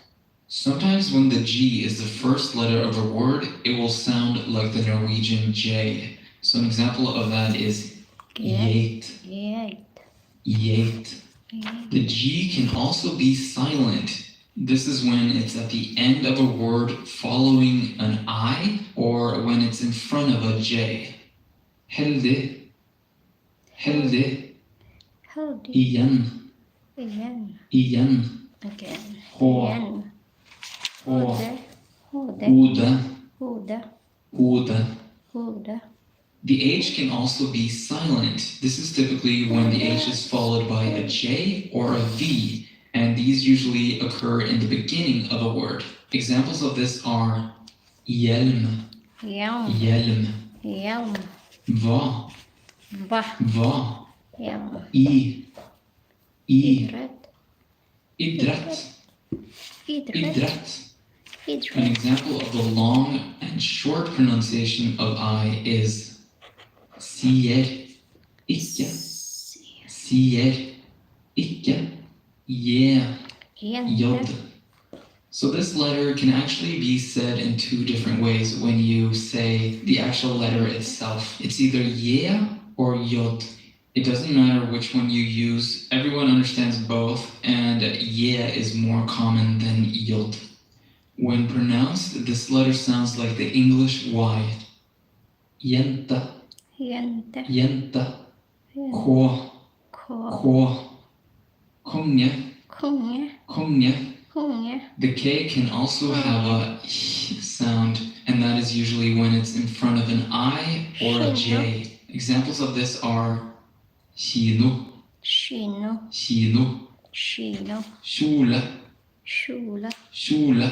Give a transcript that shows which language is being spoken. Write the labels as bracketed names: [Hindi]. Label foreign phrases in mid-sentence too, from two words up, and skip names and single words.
[English] Sometimes when the G is the first letter of a word, it will sound like the Norwegian J. So an example of that is geit. The G can also be silent. This is when it's at the end of a word following an I, or when it's in front of a J. [Norwegian] Heldig. Igjen. Hode. [English] The H can also be silent. This is typically when the H is followed by a J or a V, and these usually occur in the beginning of a word. Examples of this are hjelm, [Norwegian] Hjelm. hjelm, Hjelm. va, Va. va, Hjelm. i, Idrett. idrett, Idrett. idrett. An Idrett. [English] example of the long and short pronunciation of I is [Norwegian] sier, ikke, sier, ikke, [English] yeah, [Norwegian] Jente. [English] yod. So this letter can actually be said in two different ways when you say the actual letter itself. It's either yeah or yod. It doesn't matter which one you use. Everyone understands both, and yeah is more common than yod. When pronounced, this letter sounds like the English Y. [Norwegian] Jente, Jente. jente, Jente. K, K. K, konge, Konge. konge. Konge. [English] The K can also have a sound, and that is usually when it's in front of an I or a J. Examples of this are kino, [Norwegian] Kino. kino, Kino. skole, Skjole. skole.